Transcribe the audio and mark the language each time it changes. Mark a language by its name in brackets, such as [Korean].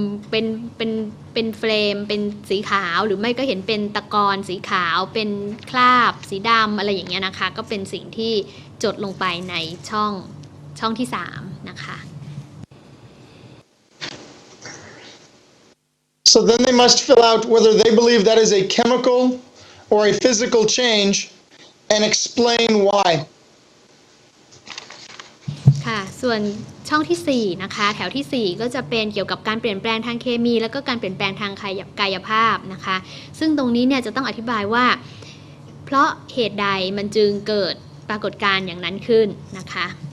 [Thai] เป็นเป็นเฟรมเป็นสีขาวหรือไม่ก็เห็นเป็นตะกอนสีขาวเป็นคราบสีดำอะไรอย่างเงี้ยนะคะก็เป็นสิ่งที่จดลงไปในช่องที่3นะคะ [English] So then they must fill out whether they believe that is a chemical or a physical change and explain why. [Thai] ค่ะส่วนช่องที่4นะคะแถวที่4ก็จะเป็นเกี่ยวกับการเปลี่ยนแปลงทางเคมีแล้วก็การเปลี่ยนแปลงทางกายภาพนะคะซึ่งตรงนี้เนี่ยจะต้องอธิบายว่าเพราะเหตุใดมันจึงเกิดปรากฏการณ์อย่างนั้นขึ้นนะคะ